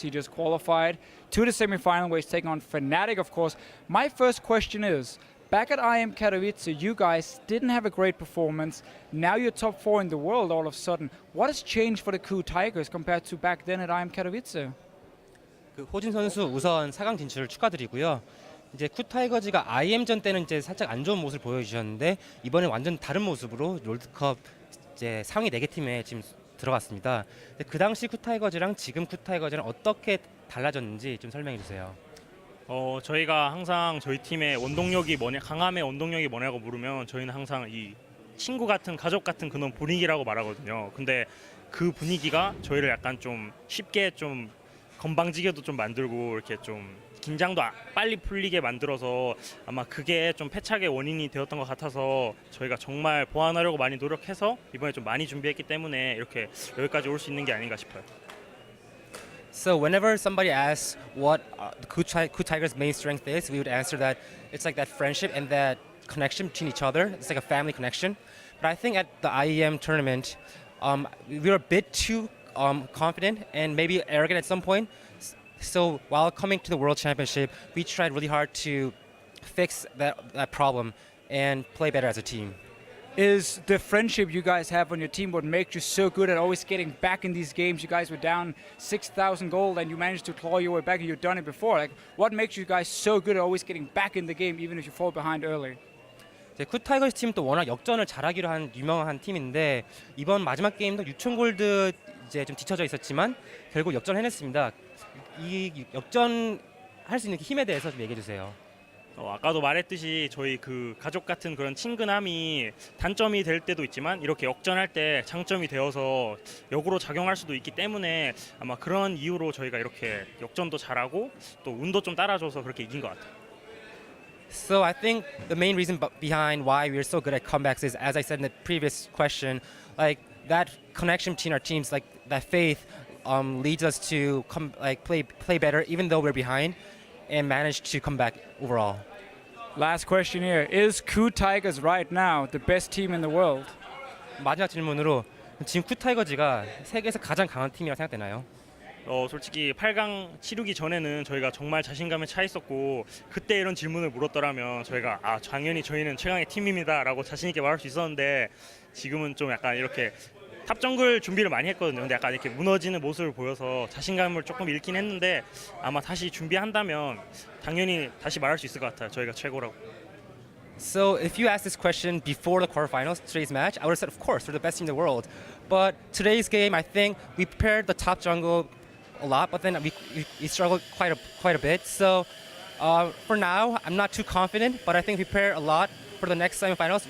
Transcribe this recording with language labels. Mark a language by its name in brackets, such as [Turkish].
[English] He just qualified to the semifinal where he's taking on Fnatic, of course. My first question is, back at IM Katowice, you guys didn't have a great performance. Now you're top 4 in the world all of a sudden. What has changed for the KOO Tigers compared to back then at IM Katowice? [Korean] 호진 선수 우선 4강 진출을 축하드리고요. 이제 KOO 타이거즈가 IM전 때는 이제 살짝 안 좋은 모습을 보여주셨는데 이번에 완전 다른 모습으로 롤드컵 이제 상위 4개 팀에 지금 들어갔습니다. 그 당시 KOO 타이거즈랑 지금 KOO 타이거즈는 어떻게 달라졌는지 좀 설명해 주세요. 저희가 항상 저희 팀의 원동력이 뭐냐, 강함의 원동력이 뭐냐고 물으면 저희는 항상 이 친구 같은 가족 같은 그런 분위기라고 말하거든요. 근데 그 분위기가 저희를 약간 좀 쉽게 좀 건방지게도 좀 만들고 이렇게 좀 긴장도 빨리 풀리게 만들어서 아마 그게 좀 패착의 원인이 되었던 것 같아서 저희가 정말 보완하려고 많이 노력해서 이번에 좀 많이 준비했기 때문에 이렇게 여기까지 올 수 있는 게 아닌가 싶어요. [English] So whenever somebody asks what the KOO Tigers' main strength is, we would answer that it's like that friendship and that connection between each other. It's like a family connection. But I think at the IEM tournament, we were a bit too confident and maybe arrogant at some point. So while coming to the World Championship, we tried really hard to fix that problem and play better as a team. Is the friendship you guys have on your team what makes you so good at always getting back in these games? You guys were down 6,000 gold and you managed to claw your way back and you've done it before. Like, what makes you guys so good at always getting back in the game even if you fall behind early? [Korean] 굿 타이거스 팀도 워낙 역전을 잘하기로 한 유명한 팀인데 이번 마지막 게임도 6천 골드 이제 좀 뒤쳐져 있었지만 결국 역전해냈습니다. 이 역전할 수 있는 힘에 대해서 좀 얘기해 주세요. 아까도 말했듯이 저희 그 가족 같은 그런 친근함이 단점이 될 때도 있지만 이렇게 역전할 때 장점이 되어서 역으로 작용할 수도 있기 때문에 아마 그런 이유로 저희가 이렇게 역전도 잘하고 또 운도 좀 따라줘서 그렇게 이긴 것 같아요. [English] So I think the main reason behind why we're so good at comebacks is, as I said in the previous question, like that connection between our teams, like that faith, leads us to play better even though we're behind, and manage to come back overall. Last question here. Is KOO Tigers right now the best team in the world? [Korean] 마지막 질문으로 지금 쿠 타이거즈가 세계에서 가장 강한 팀이라고 생각되나요? 솔직히 8강 치르기 전에는 저희가 정말 자신감에 차 있었고 그때 이런 질문을 물었더라면 저희가 당연히 저희는 최강의 팀입니다라고 자신 있게 말할 수 있었는데 지금은 좀 약간 이렇게 탑 정글 준비를 많이 했거든요. 근데 약간 이렇게 무너지는 모습을 보여서 자신감을 조금 잃긴 했는데 아마 다시 준비한다면 당연히 다시 말할 수 있을 것 같아요. 저희가 최고라고. [English] So if you asked this question before the quarterfinals, today's match, I would have said, of course, we're the best team in the world. But today's game, I think we prepared the top jungle a lot, but then we struggled quite a bit. So for now, I'm not too confident, but I think we prepare a lot for the next semifinals.